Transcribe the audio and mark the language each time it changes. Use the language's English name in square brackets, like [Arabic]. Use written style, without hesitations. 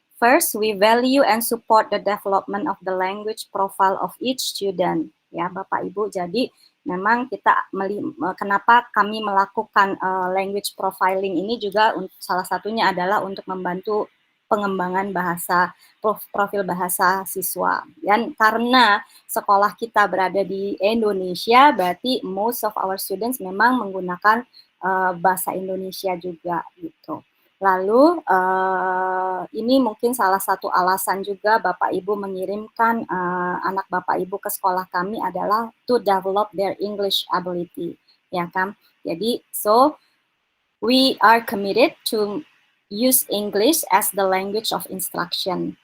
[English] First, we value and support the development of the language profile of each student. [Indonesian] Ya, Bapak Ibu. Jadi memang kita kenapa kami melakukan language profiling ini juga salah satunya adalah untuk membantu pengembangan bahasa, profil bahasa siswa. Dan karena sekolah kita berada di Indonesia, berarti [English] most of our students [Indonesian] memang menggunakan bahasa Indonesia juga gitu. Lalu ini mungkin salah satu alasan juga Bapak Ibu mengirimkan anak Bapak Ibu ke sekolah kami adalah [English] to develop their English ability, [Indonesian] ya kan? Jadi [English] so we are committed to use English as the language of instruction.